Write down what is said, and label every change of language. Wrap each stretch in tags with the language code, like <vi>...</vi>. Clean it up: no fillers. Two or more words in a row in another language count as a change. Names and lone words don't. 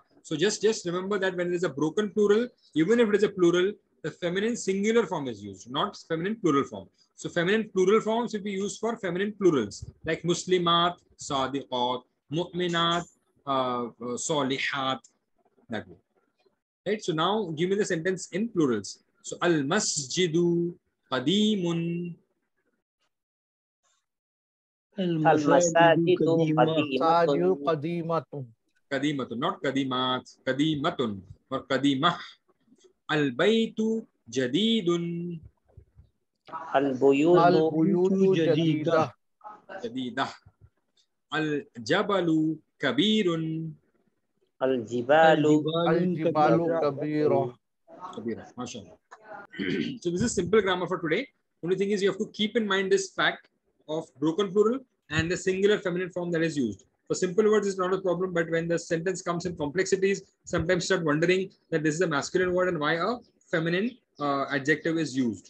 <en>So just remember that when there is a broken plural, even if it is a plural, the feminine singular form is used, not feminine plural form. So feminine plural forms will be used for feminine plurals like Muslimat, Sadiqat, Mu'minat, Salihat, that way. Right? So now give me the sentence in plurals.</en> <ar>So المسجد قديم. المساجد قديمة مساجد قديمة. Qadimatun, not qadimat, qadimatun or qadimah. البيت جديد. البيوت Al-buyutu جديدة jadidah. جديدة. الجبل كبير. الجبال Al-jibalu كبيرة kabira. كبيرة. ما شاء الله.</ar> <en>So this is simple grammar for today. Only thing is you have to keep in mind this fact of broken plural and the singular feminine form that is used. For simple words, it's not a problem, but when the sentence comes in complexities, sometimes start wondering that this is a masculine word and why a feminine adjective is used.</en>